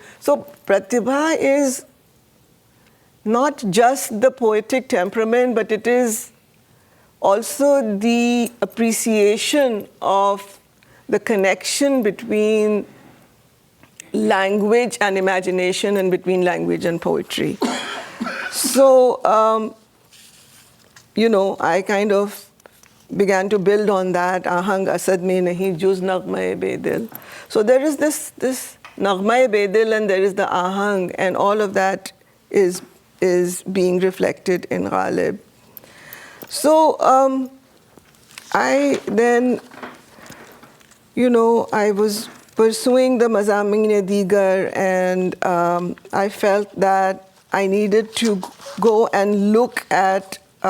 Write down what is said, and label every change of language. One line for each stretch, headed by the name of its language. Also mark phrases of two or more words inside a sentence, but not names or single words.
English: So pratibhā is not just the poetic temperament, but it is also the appreciation of the connection between language and imagination and between language and poetry. So, I kind of began to build on that.
Urdu: آہنگ اسد میں نہیں جز نغمۂ بیدل.
English: So there is this naghma-e-bedil and there is the ahang, and all of that is being reflected in Ghalib. So I then, I was pursuing the Mazameen-e-Digar, and I felt that I needed to go and look at